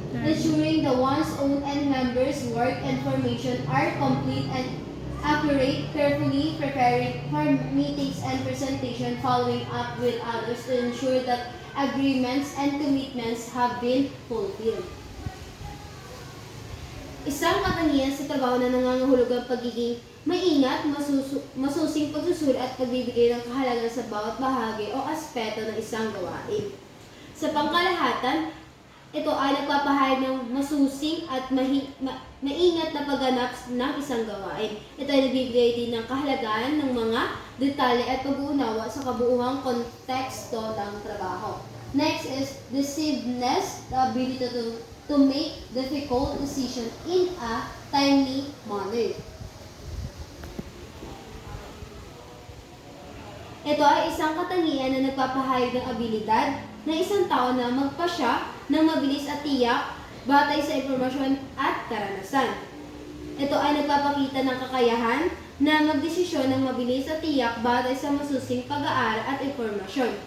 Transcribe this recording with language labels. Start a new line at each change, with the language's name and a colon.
English: Ensuring the one's own and members' work and information are complete and accurate, carefully preparing for meetings and presentation, following up with others to ensure that agreements and commitments have been fulfilled.
Filipino: Isang katangian sa trabaho na nangangahulugan pagiging maingat, masusing pagsusuri at pagbibigay ng kahalagan sa bawat bahagi o aspeto ng isang gawain. Sa pangkalahatan, ito ay nagpapahayag ng masusing at maingat na pagganap ng isang gawain. Ito ay nagbibigay din ng kahalagahan ng mga detalye at pag-uunawa sa kabuuhang konteksto ng trabaho.
English: Next is decisiveness, the ability to make difficult decisions in a timely manner.
Filipino: Ito ay isang katangian na nagpapahayag ng abilidad ng isang tao na magpasya ng mabilis at tiyak batay sa impormasyon at karanasan. Ito ay nagpapakita ng kakayahan na magdesisyon ng mabilis at tiyak batay sa masusing pag-aaral at impormasyon.